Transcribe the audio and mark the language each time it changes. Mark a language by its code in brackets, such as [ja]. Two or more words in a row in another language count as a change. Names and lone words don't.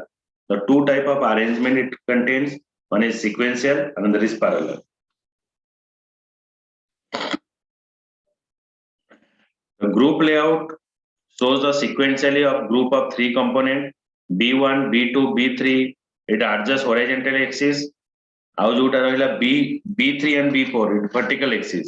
[en] The two type of arrangement it contains, one is sequential, another is parallel. The group layout shows the sequentially of group of three component B1, B2, B3. It adjusts horizontal axis. [or] ଆଉ ଯୋଉଟା ରହିଲା [en] B3 and B4 it vertical axis.